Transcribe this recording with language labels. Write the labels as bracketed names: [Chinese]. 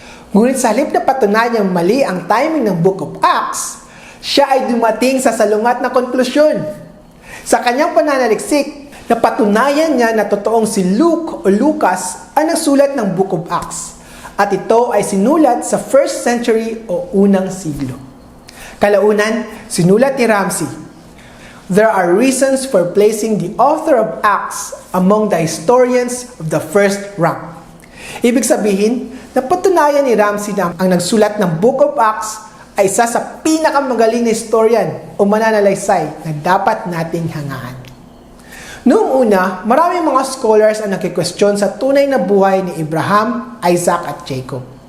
[Filipino] Ngunit sa halip na patunayang mali ang timing ng Book of Acts, siya ay dumating sa salungat na konklusyon. Sa kanyang pananaliksik, napatunayan niya na totoong si Luke o Lucas ang nagsulat ng Book of Acts. At ito ay sinulat sa 1st century o unang siglo. Kalaunan, sinulat ni Ramsay, [English] there are reasons for placing the author of Acts among the historians of the first rank. [Filipino] Ibig sabihin, napatunayan ni Ramsay na ang nagsulat ng Book of Acts ay isa sa pinakamagaling na historian o mananalaysay na dapat nating hangaan. Noong una, maraming mga scholars ang nagkikwestiyon sa tunay na buhay ni Abraham, Isaac at Jacob.